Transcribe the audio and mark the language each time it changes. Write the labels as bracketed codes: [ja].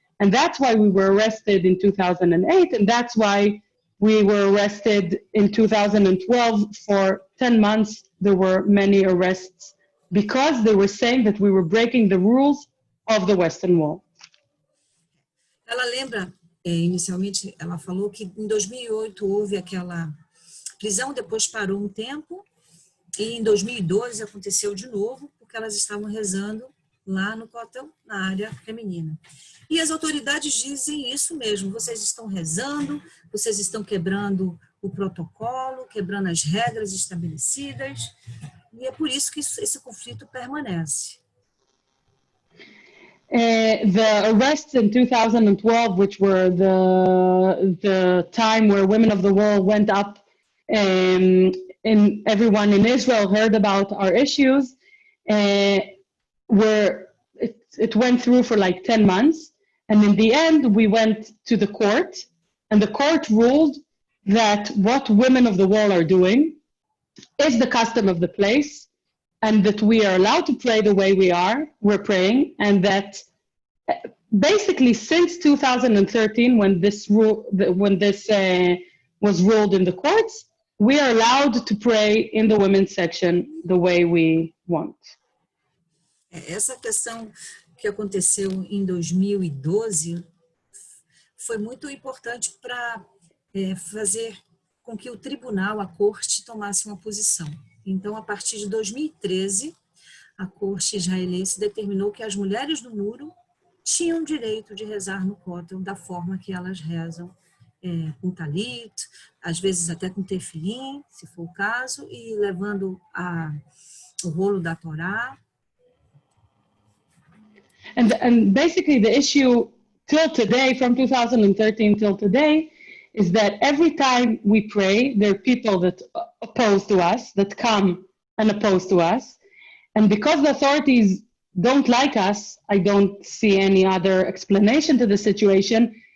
[en] And that's why we were arrested in 2008. And that's why we were arrested in 2012 for 10 months. There were many arrests because they were saying that we were breaking the rules of the Western Wall. [pt] Ela lembra, inicialmente, ela falou que em 2008 houve aquela prisão, depois parou um tempo, e em 2012 aconteceu de novo, porque elas estavam rezando lá no Kotel, na área feminina. E as autoridades dizem isso mesmo, vocês estão rezando, vocês estão quebrando o protocolo, quebrando as regras estabelecidas, e é por isso que esse conflito permanece. [en] The arrests in 2012, which were the time where Women of the Wall went up, and everyone in Israel heard about our issues, where it went through for like 10 months. And in the end, we went to the court, and the court ruled that what Women of the Wall are doing is the custom of the place, and that we are allowed to pray the way we're praying, and that basically since 2013, when this was ruled in the courts, we are allowed to pray in the women's section the way we want. [pt] Essa questão que aconteceu em 2012 foi muito importante para fazer com que o tribunal, a corte, tomasse uma posição. Então, a partir de 2013, a corte israelense determinou que as mulheres do muro tinham direito de rezar no Kotel da forma que elas rezam com talit, às vezes até com tefilim, se for o caso, e levando o rolo da Torá. [en] And basically the issue till today, from 2013 till today, is that every time we pray, there are people that oppose to us, that come and oppose to us. And because the authorities don't like us, I don't see any other explanation to the situation.